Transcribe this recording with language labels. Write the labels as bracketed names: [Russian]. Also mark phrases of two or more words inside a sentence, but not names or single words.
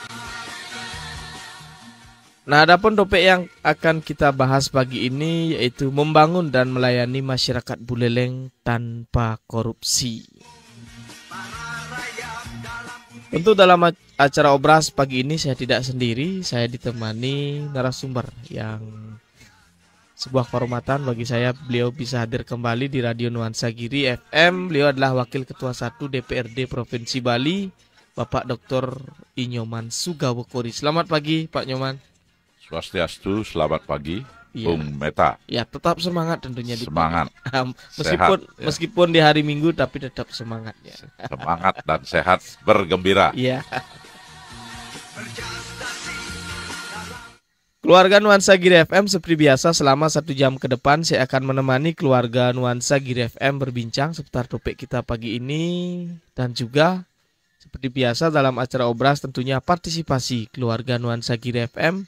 [Indonesian] Nah, adapun topik yang akan kita bahas pagi ini yaitu membangun dan melayani masyarakat Buleleng tanpa korupsi. Tentu dalam acara Obras pagi ini saya tidak sendiri, saya ditemani narasumber yang sebuah kehormatan bagi saya beliau bisa hadir kembali di Radio Nuansa Giri FM. Beliau adalah Wakil Ketua 1 DPRD Provinsi Bali, Bapak Dr. Inyoman Sugawokori. Selamat pagi Pak Nyoman. Swastiastu, selamat pagi, Bung Meta. Ya, tetap semangat tentunya di semangat. Meskipun di hari Minggu tapi tetap semangat ya. Semangat dan sehat, bergembira. Iya. Keluarga Nuansa Giri FM seperti biasa selama 1 jam ke depan saya akan menemani keluarga Nuansa Giri FM berbincang seputar topik kita pagi ini, dan juga seperti biasa dalam acara Obras tentunya partisipasi keluarga Nuansa Giri FM.